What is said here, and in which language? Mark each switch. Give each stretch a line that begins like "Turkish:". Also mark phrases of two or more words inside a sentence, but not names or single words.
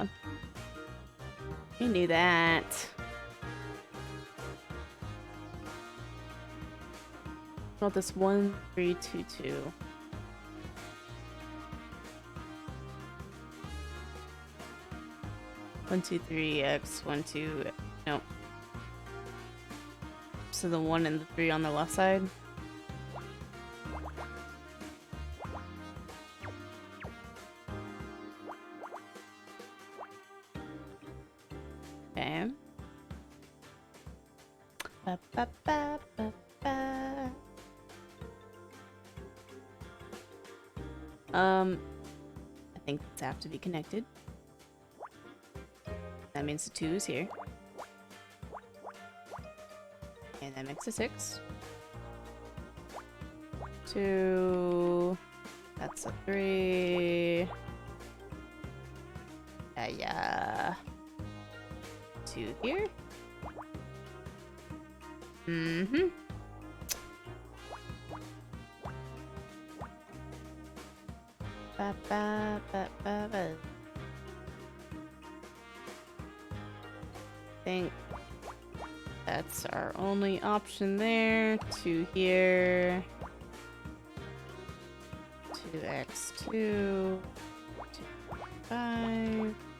English: We knew that. Not this 1322. One, two, three, X, 1, 2. Nope. So the 1 and the 3 on the left side. Okay. Ba, ba, ba, ba, ba. I think these have to be connected. That means the 2 is here. And that makes a 6. 2. That's a 3. Yeah. 2 here. Mm-hmm. Ba, ba, ba, ba, ba. Think that's our only option there. 2 here. 2x2. 2, 5.